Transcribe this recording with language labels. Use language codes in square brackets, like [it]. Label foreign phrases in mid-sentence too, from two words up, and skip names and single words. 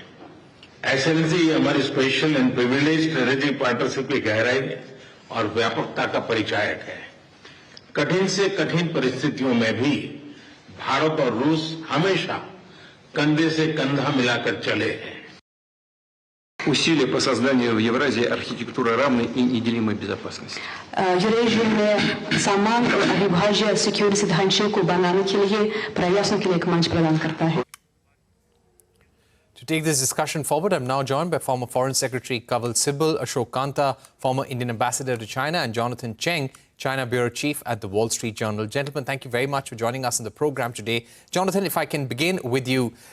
[hi] एक्सेलेंसी, हमारी [en] special and privilege strategic partnership [hi] की गहराई और व्यापकता का परिचायक है। कठिन से कठिन परिस्थितियों में भी भारत और रूस हमेशा कंधे से कंधा मिलाकर चले हैं। [ru] Усилия по созданию в Евразии архитектуры равной и неделимой безопасности. [hi] यूरेशिया में समान और अविभाज्य सिक्योरिटी ढांचे को बनाने के लिए प्रयासों के लिए एक मंच प्रदान करता है। [en] To take this discussion forward, I'm now joined by former Foreign Secretary Kanwal Sibal, Ashok Kanta, former Indian Ambassador to China, and Jonathan Cheng, China Bureau Chief at the Wall Street Journal. Gentlemen, thank you very much for joining us on the program today. Jonathan, if I can begin with you.